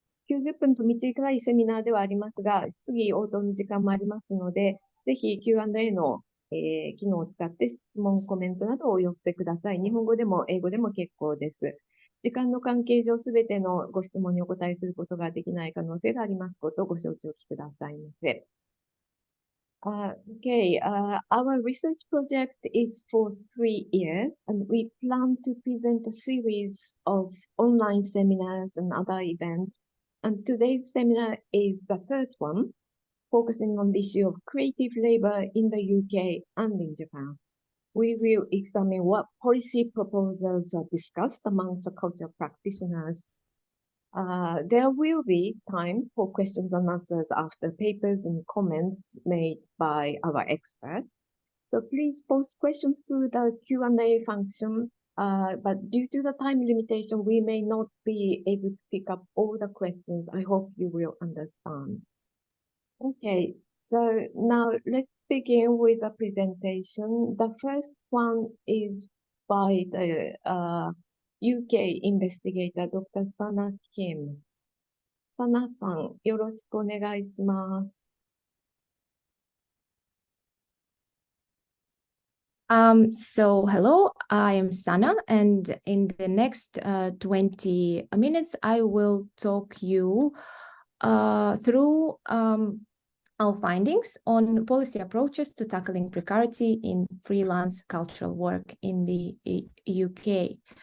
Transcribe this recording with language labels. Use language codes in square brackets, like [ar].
[ja] 90分と短いセミナーではありますが、質疑応答の時間もありますので、ぜひ Q&A の機能を使って質問、コメントなどをお寄せください。日本語でも英語でも結構です。時間の関係上、すべてのご質問にお答えすることができない可能性がありますことをご承知おきくださいませ。 [en] Our research project is for 3 years, and we plan to present a series of online seminars and other events. And today's seminar is the third one, focusing on the issue of creative labor in the UK and in Japan. We will examine what policy proposals are discussed amongst the cultural practitioners. There will be time for questions and answers after papers and comments made by our experts. So please post questions through the Q&A function, but due to the time limitation, we may not be able to pick up all the questions. I hope you will understand. Okay, so now let's begin with the presentation. The first one is by the UK investigator, Dr. Sana Kim. [ja] Sana さん、よろしくお願いします。 [en] So hello, I am Sana, and in the next 20 minutes, I will talk you through our findings on policy approaches to tackling precarity in freelance cultural work in the UK.